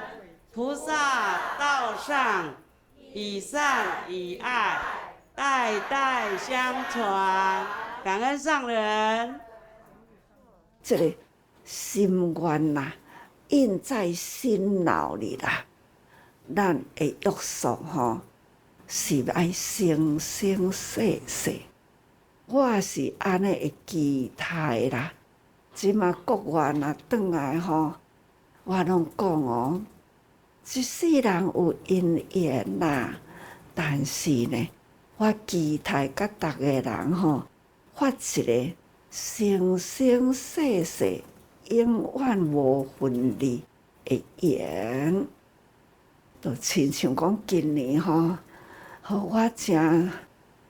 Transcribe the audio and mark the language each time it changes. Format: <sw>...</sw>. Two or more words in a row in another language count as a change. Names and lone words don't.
<nan>菩萨道上，以善以爱，代代相传。感恩上人。这个心愿呐，印在心脑里啦。咱的约束吼，是爱生生世世。我是安尼会期待啦。即马国外若转来吼，我拢讲哦，一世人有因缘啦，但是呢，我期待甲逐个人吼，发一个生生世世永远无分离的缘。就亲像讲今年吼，我真</nan>